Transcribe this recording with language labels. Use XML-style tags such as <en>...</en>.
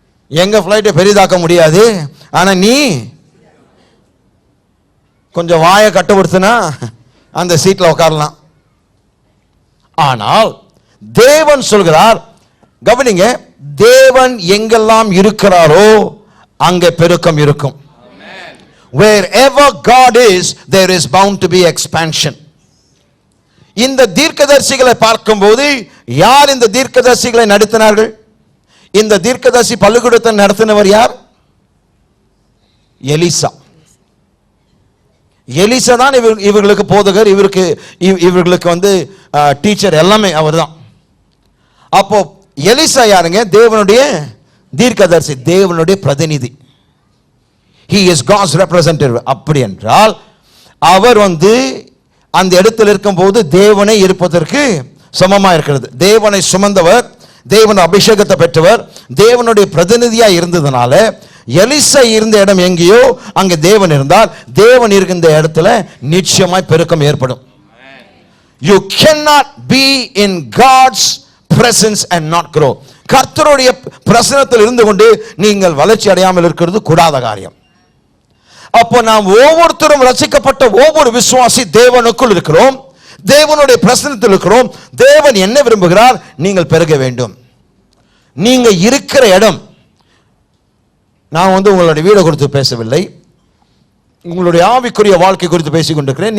<ta>எங்க ஃப்ளைட்டை பெரிதாக்க முடியாது, ஆனா நீ கொஞ்சம் வாயை கட்டுப்படுத்தினா அந்த சீட்ல உட்காரலாம். ஆனால் தேவன் சொல்கிறார், கவனிங்க, தேவன் எங்கெல்லாம் இருக்கிறாரோ அங்கே பெருக்கம் இருக்கும்.</ta> <en>Wherever God is, there is bound to be expansion.</en> <ta>இந்த தீர்க்கதரிசிகளை பார்க்கும்போது யார் இந்த தீர்க்கதரிசிகளை நடத்தினார்கள்? இந்த தீர்க்கதரிசி பள்ளிக்கூடத்தை நடத்தினவர் யார்? எலிசா. எலிசா தான் இவர்களுக்கு போதகர், இவர்களுக்கு டீச்சர், எல்லாமே அவர் தான். அப்போ எலிசா யாருங்க? தேவனுடைய தீர்க்கதரிசி, தேவனுடைய பிரதிநிதி.</ta> <en>He is God's representative.</en> <ta>அப்படி என்றால் அவர் அந்த இடத்தில் இருக்கும்போது தேவனை இருப்பதற்கு சமமா இருக்கிறது. தேவனை சுமந்தவர், தேவன் அபிஷேகத்தை பெற்றவர், தேவனுடைய பிரதிநிதியா இருந்ததுனால எலிசா இருந்த இடம் எங்கேயோ அங்கே தேவன் இருந்தால், தேவன் இருக்கின்ற இடத்துல நிச்சயமாய் பெருக்கம் ஏற்படும்.</ta> <en>You cannot be in God's presence and not grow.</en> <ta>கர்த்தருடைய பிரசன்னத்தில் இருந்து கொண்டு நீங்கள் வளர்ச்சி அடையாமல் இருக்கிறது கூடாத காரியம். அப்போ நாம் ஒவ்வொருத்தரும் ரட்சிக்கப்பட்ட ஒவ்வொரு விசுவாசி தேவனுக்குள் இருக்கிறோம், தேவனுடைய பிரசன்னத்தில் இருக்கிறோம். தேவன் என்ன விரும்புகிறார்? நீங்கள் பெருக வேண்டும். நீங்க இருக்கிற இடம், நான் உங்களுடைய வீடை குறித்து பேசவில்லை, உங்களுடைய ஆவிக்குரிய வாழ்க்கை குறித்து பேசிக் கொண்டிருக்கிறேன்.</ta>